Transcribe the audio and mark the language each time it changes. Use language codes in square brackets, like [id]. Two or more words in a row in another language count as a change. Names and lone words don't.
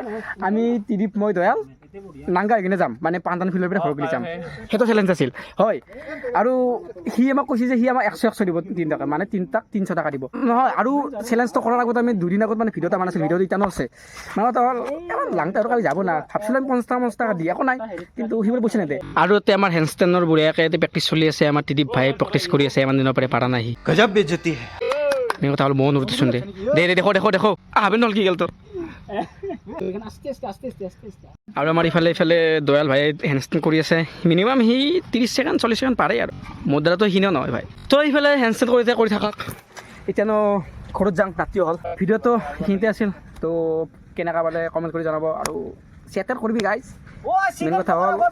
[as] আমি ত্ৰিদীপ মই দয়াল নাংগা হৈ কিনে যাম মানে পাণ্ডান ফিল্ডৰ পৰা ঘৰ বুলি যাম সেইটো চেলেঞ্জ আছিল হয় আৰু সি আমাক কৈছে যে সি আমাক 100 দিব 3 টকা মানে 300 টকা দিব নহয় আৰু চেলেঞ্জটো কৰাৰ আগত আমি 2 দিন আগত মানে ভিডিঅ' এটা বনাইছিলোঁ ভিডিঅ'টো ইটানো আছে মানে তো লাংটা আৰু কালি যাব না ভাবছিলোঁ আমি 50 টকা দি একো নাই কিন্তু সি বোলে পইচা নেদে আৰু এতিয়া আমাৰ হেণ্ডষ্টেণ্ডৰ বঢ়িয়াকৈ প্ৰেক্টিচ চলি আছে আমাৰ ত্ৰিদীপ ভাই প্ৰেক্টিচ কৰি আছে ইমান দিনৰ পৰা পাৰা নাই সি [hi] गजब बेइज्जती है [as] মেইন কথা হ'ল ময়ো নুৰুতিচোন দে দেখো আহাবেন হ'ল কি গ'ল তোৰ আৰু আমাৰ ইফালে দয়াল ভাই হেণ্ডষ্টেণ্ড কৰি আছে মিনিমাম সি 30 ছেকেণ্ড 40 ছেকেণ্ড পাৰে আৰু মোৰ দ্বাৰাতো সিনেও নহয় ভাই তো এইফালে হেণ্ডষ্টেণ্ড কৰি থাকক এতিয়ানো ঘৰত যাওঁ ৰাতি হ'ল ভিডিঅ'টো সেইখিনিতে আছিল তো কেনেকুৱা পালে কমেণ্ট কৰি জনাব আৰু শ্বেয়াৰ কৰিবি গাইজ মেইন কথা হ'ল